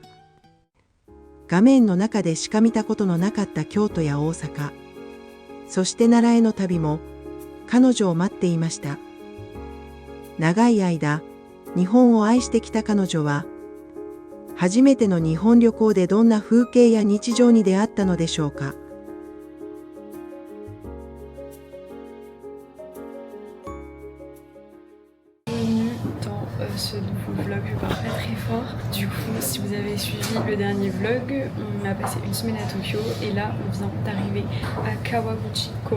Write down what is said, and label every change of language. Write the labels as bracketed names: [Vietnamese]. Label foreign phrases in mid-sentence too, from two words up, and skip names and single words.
[Japanese] 画面の中でしか見たことのなかった京都や大阪、そして奈良への旅も彼女を待っていました。長い間、日本を愛してきた彼女は、初めての日本旅行でどんな風景や日常に出会ったのでしょうか。 [French] Ce nouveau vlog, je pars pas très fort. Du coup, si vous avez suivi le dernier vlog, on a passé une semaine à Tokyo et là on vient d'arriver à Kawaguchiko.